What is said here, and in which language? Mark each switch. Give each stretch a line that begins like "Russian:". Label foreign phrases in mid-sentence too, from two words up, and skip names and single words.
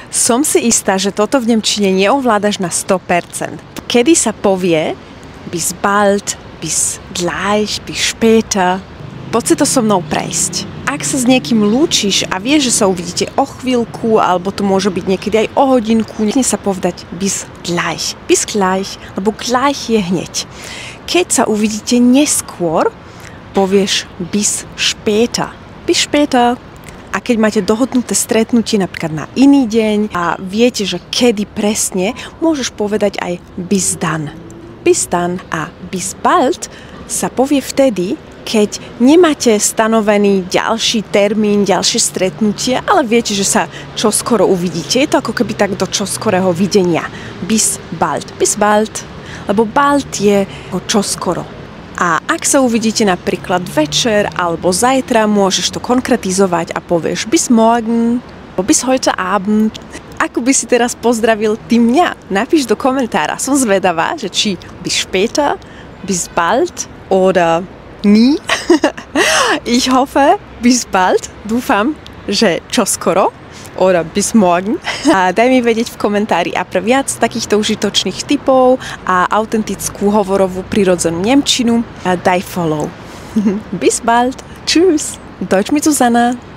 Slovak: Som si istá, že toto v nemčine neovládaš na 100%. Kedy sa povie
German: bis bald, bis gleich, bis später.
Slovak: Poď si to so mnou prejsť. Ak sa s niekým lúčiš a vieš, že sa uvidíte o chvíľku, alebo to môže byť niekedy aj o hodinku, nechne sa povedať
German: bis gleich,
Slovak: lebo gleich je hneď. Keď sa uvidíte neskôr, povieš
German: bis später.
Slovak: Bis später. A keď máte dohodnuté stretnutie napríklad na iný deň a viete, že kedy presne, môžeš povedať aj
German: bis dann. Bis dann
Slovak: a
German: bis bald
Slovak: sa povie vtedy, keď nemáte stanovený ďalší termín, ďalšie stretnutie, ale viete, že sa čoskoro uvidíte. Je to ako keby tak do čoskorého videnia. Bis bald. Bis bald. Lebo bald je čoskoro. A ak sa uvidíte napríklad večer alebo zajtra, môžeš to konkretizovať a povieš
German: bis morgen, bis heute Abend.
Slovak: Ako by si teraz pozdravil ty mňa? Napíš do komentára. Som zvedavá, že či
German: bis später, bis bald oder
Slovak: nie.
German: Ich hoffe, bis bald.
Slovak: Dúfam, že čoskoro.
German: Oder bis morgen.
Slovak: A daj mi vedieť v komentári a pre viac takýchto užitočných tipov a autentickú hovorovú prirodzenú nemčinu
English: daj follow.
German: Bis bald. Tschüss. Deutsch mit Susanna.